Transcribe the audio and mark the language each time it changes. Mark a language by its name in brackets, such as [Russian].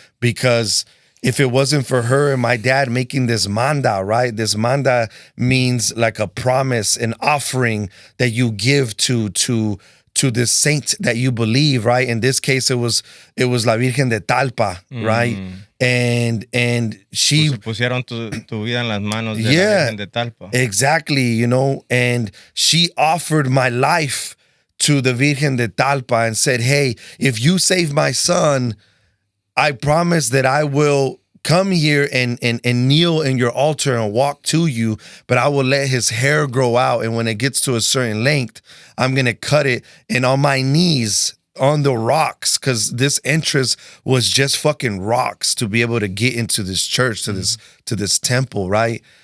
[English] Because if it wasn't for her and my dad making this manda, right? This manda means like a promise, an offering that you give to this saint that you believe, right? In this case, it was La Virgen de Talpa, right? And she [Spanish] pusieron tu vida en las manos de la Virgen de Talpa. [English] Exactly, you know, and she offered my life to the Virgen de Talpa and said, hey, if you save my son, I promise that I will come here and kneel in your altar and walk to you, but I will let his hair grow out, and when it gets to a certain length, I'm going to cut it, and on my knees on the rocks, because this entrance was just fucking rocks to be able to get into this church, to this temple, right?